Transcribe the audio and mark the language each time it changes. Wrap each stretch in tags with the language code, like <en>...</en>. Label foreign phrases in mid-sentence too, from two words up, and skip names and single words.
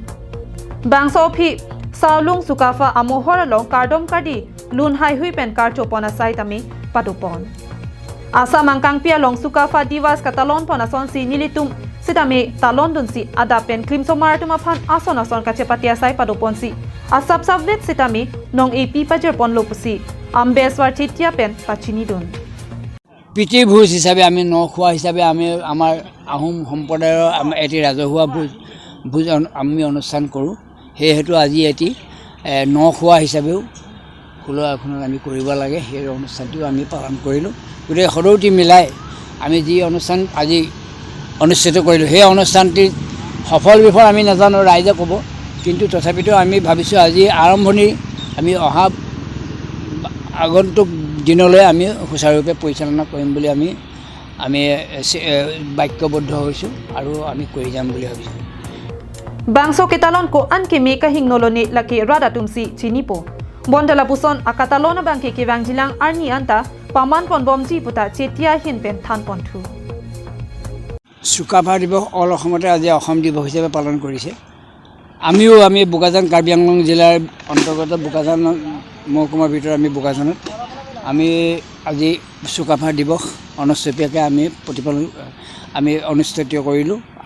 <mjw>Bangso phi saulung Sukafa amohor along kardom kadi lun hai hui pen kar chopona sai tami padupon. Asa mangkang pia long Sukafa divas katalon pona son si nilitum sidame talon dun si ada pen krim somar tuma phan ason ka chepatia sai padupon si asap sabvet sitami nong ap pajer pon lopusi ambeswar chitia pen pachini dun.</mjw> <as>পিতৃ ভোজ হিচাপে আমি নখোৱা হিচাপে আমি আমাৰ আহোম সম্প্ৰদায়ৰ এটি ৰাজহুৱা ভোজ আমি অনুষ্ঠান কৰোঁ সেহেতু আজি এটি নখোৱা হিচাপেও ফুলৰ এখনত আমি কৰিব লাগে সেই অনুষ্ঠানটো আমি পালন কৰিলোঁ গোটেই সদৌতি মিলাই আমি যি অনুষ্ঠান আজি অনুষ্ঠিত কৰিলোঁ সেই অনুষ্ঠানটি সফল বিফল আমি নাজানো ৰাইজে ক'ব কিন্তু তথাপিতো আমি ভাবিছোঁ আজি আৰম্ভণি আমি অহা আগন্তুক দিনলৈ আমি সুচাৰুৰূপে পৰিচালনা কৰিম বুলি আমি বাক্যবদ্ধ হৈছোঁ আৰু আমি কৰি যাম বুলি ভাবিছোঁ</as> <mjw>Bangso ketalon ko an ke meka hingnoloni laki rada tumsi chinipo bondala puson akatalona bangke ke wangjilang arni anta paman pon bomji puta chetia hin pen than ponthu</mjw> <as>Sukafa দিৱস অল অসমতে আজি অসম দিৱস হিচাপে পালন কৰিছে আমি বোকাজান কাৰ্বি আংলং জিলাৰ অন্তৰ্গত বোকাজান মহকুমাৰ ভিতৰত আমি বোকাজানত আমি আজি সুকাফা দিৱস অনুষ্ঠিতকৈ আমি অনুষ্ঠিত কৰিলোঁ আৰু</as>